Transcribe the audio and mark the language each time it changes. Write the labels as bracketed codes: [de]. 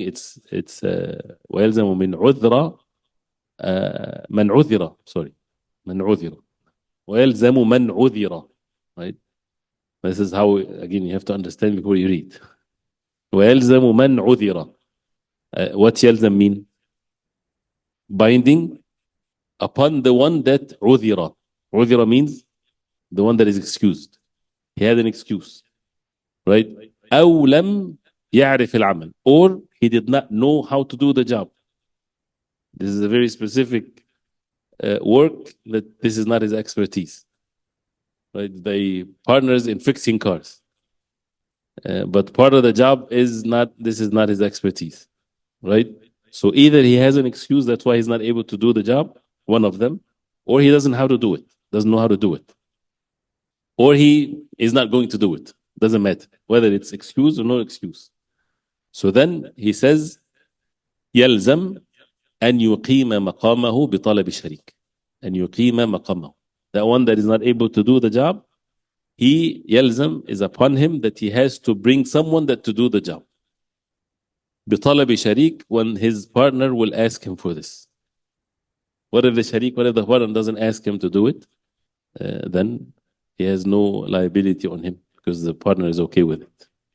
[ar] It's وَيَلْزَمُ مِنْ عُذْرَ مَنْ عُذِرَ, sorry. من عذر ويلزم من عذر, right? [en] This is how, again, you have to understand before you read. [ar] ويلزم من عذر. [en] What يلزم mean? Binding upon the one that عذر. عذر means the one that is excused. He had an excuse, right? [ar] أو لم يعرف العمل, [en] or he did not know how to do the job. This is a very specific work that this is not his expertise, right? They partners in fixing cars, but part of the job is not his expertise, right? So either he has an excuse, that's why he's not able to do the job, one of them, or he doesn't know how to do it, or he is not going to do it. Doesn't matter whether it's excuse or no excuse. So then he says [ar] يلزم أن يقيم مقامه بطلب شريك. أن يقيم مقامه. [en] That one that is not able to do the job, يلزم is upon him that he has to bring someone to do the job. [ar] بطلب شريك, [en] when his partner will ask him for this. What if the partner doesn't ask him to do it? Then he has no liability on him because the partner is okay with it.